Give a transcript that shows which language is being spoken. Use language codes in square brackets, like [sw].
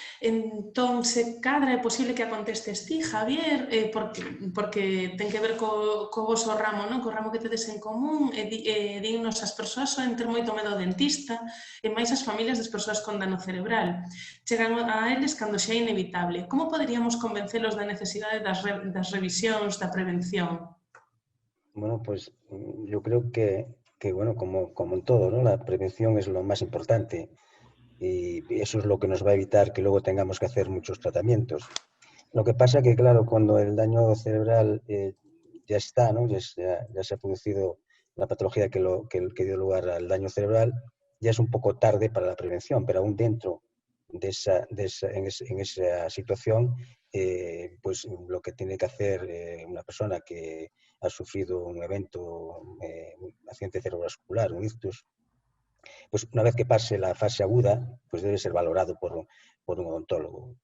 [gl] Entón, se cadra é posible que a contestes ti, Javier, porque ten que ver co voso ramo, non? Co ramo que tedes en común, e dignos as persoas soen ter moito medo ao dentista, e máis as familias das persoas con dano cerebral. Chegan a eles cando xa é inevitable. Como poderíamos convencelos da necesidade das revisións, da prevención? [es] Bueno, pues yo creo que bueno, como en todo, ¿no? La prevención es lo más importante. Y eso es lo que nos va a evitar que luego tengamos que hacer muchos tratamientos. Lo que pasa que, claro, cuando el daño cerebral ya está, ¿no? ya se ha producido la patología que dio lugar al daño cerebral, ya es un poco tarde para la prevención, pero aún dentro en esa situación, pues lo que tiene que hacer una persona que ha sufrido un evento, un accidente cerebrovascular, un ictus, pues una vez que pase la fase aguda, pues debe ser valorado por un odontólogo.